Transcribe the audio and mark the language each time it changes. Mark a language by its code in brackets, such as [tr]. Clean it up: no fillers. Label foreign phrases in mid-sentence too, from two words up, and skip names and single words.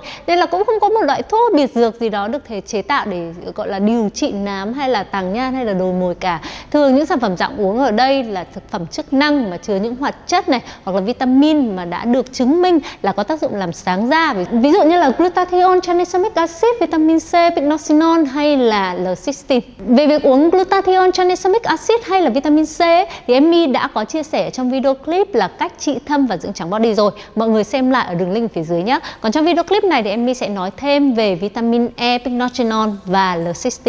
[vi] Nên là cũng không có một loại thuốc biệt dược gì đó được thể chế tạo để gọi là điều trị nám hay là tàng nhan hay là đồi mồi cả. Thường những sản phẩm dạng uống ở đây là thực phẩm chức năng mà chứa những hoạt chất này hoặc là vitamin mà đã được chứng minh là có tác dụng làm sáng da. Ví dụ như là glutathione, [en] tranexamic acid, vitamin C, [vi] pycnosinol hay là L-cysteine. Về việc uống glutathione, [en] tranexamic acid [vi] hay là [en] vitamin C [vi] thì Emmy đã có chia chia sẻ trong [en] video clip [vi] là cách trị thâm và dưỡng trắng body rồi. Mọi người xem lại ở đường link phía dưới nhé. Còn trong [en] video clip [vi] này thì em My sẽ nói thêm về [en] vitamin E, [vi] pycnogenol và L-cysteine.